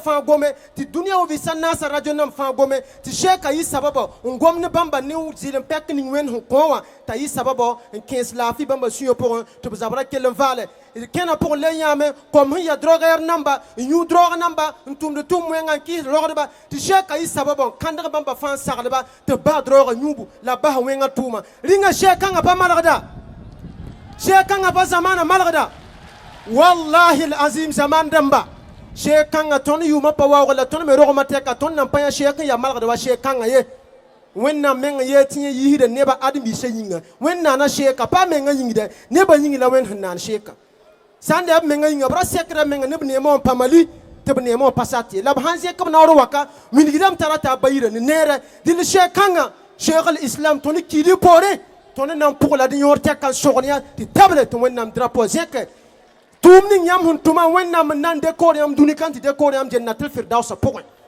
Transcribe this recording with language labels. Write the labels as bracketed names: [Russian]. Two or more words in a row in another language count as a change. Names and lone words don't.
[Mossi] fãa gome tɩ dũniyã wã vɩɩsã naasa radio nam fãa gome tɩ sheeka yɩ sababa n gom ne bãmba ne zɩl n pɛk ning wẽnd sẽn kõ wã t'a yɩ sababa n kẽes laafɩ bãmba sũyã pʋgẽ tɩ b zabra kell n vaale d kẽna pʋgẽ le yãame kom sẽn ya drogeer namba n yũ droog namba n tʋmd tʋm wẽngã n kɩɩs rogdba tɩ sheeka yɩ sababa n kãndg bãmba fãa n sagdba tɩ bas droogã yũbu la bas wẽngã tʋʋma rĩnga sheekãngã pa malgda sheekãngã pa zamaana malgda wallahi lazim zaman dãmba sheekãngã tõnd yʋʋmã pa waoog la tõnd me rogmã tɛka tõnd nan pa yã sheek n ya malgd wa sheekãngã ye wẽnnaam meng yee tɩ yẽ yiisda nebã ãdem-biisã yĩnga wẽnd naana sheeka pa mengã yĩngda nebã yĩng la wẽnd sẽn naan sheeka sã n de b mengã yĩnga b ra sekda menga ne b neemã wã pa mali tɩ b neemã wã pa sat ye la b sãn zẽk b naoor waka wilgdame tara t'a bayira ne neere dɩl sheekãngã sheekh lislam tõnd kiidi poore tõnd na n pʋgla d yõor tɛka n sogn yã tɩ table tɩ wẽnnaam drapo zẽke tʋʋm ning yãmb sẽn tʋma wẽnnaam n na n dekoor yãmb dũni kãn tɩ dekoor yãmb [Arabic] جنة الفردوس [Mossi] pʋgẽ